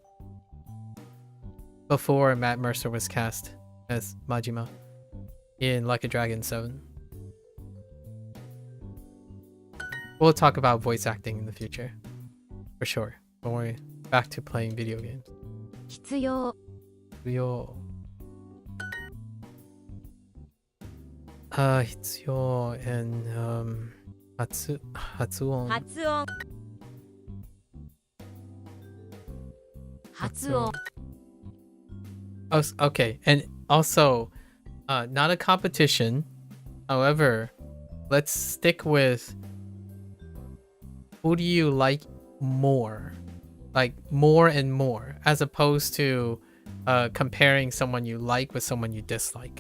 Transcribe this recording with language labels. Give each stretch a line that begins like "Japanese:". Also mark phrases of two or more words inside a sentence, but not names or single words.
English: Before Matt Mercer was cast as Majima in Like a Dragon 7. We'll talk about voice acting in the future. For sure. When we're back to playing video games.
Japanese: 必要必要 and 発音発音
English: Oh, okay, and also, not a competition. However, let's stick with who do you like more? Like more and more, as opposed to comparing someone you like with someone you dislike.